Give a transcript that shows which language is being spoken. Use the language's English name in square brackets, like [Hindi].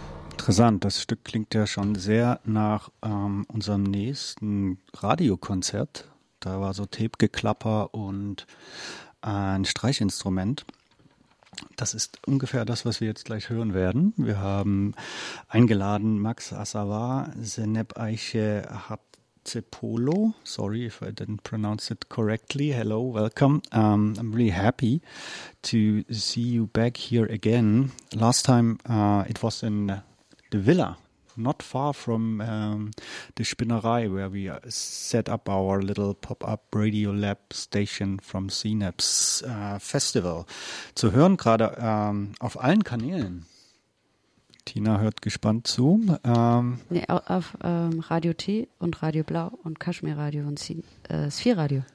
[German] Interessant, das Stück klingt ja schon sehr nach unserem nächsten Radiokonzert. Da war so Tape-Geklapper und ein Streichinstrument. Das ist ungefähr das, was wir jetzt gleich hören werden. Wir haben eingeladen Max Asawa, Zeynep Ayşe Hatzepolo. [English] Sorry if I didn't pronounce it correctly. Hello, welcome. I'm really happy to see you back here again. Last time it was in the villa, not far from the Spinnerei, where we set up our little pop-up radio lab station from Synapse Festival. [German] Zu hören gerade auf allen Kanälen. Tina hört gespannt zu. Nee, auf Radio T und Radio Blau und Kaschmir Radio und Sphere Radio.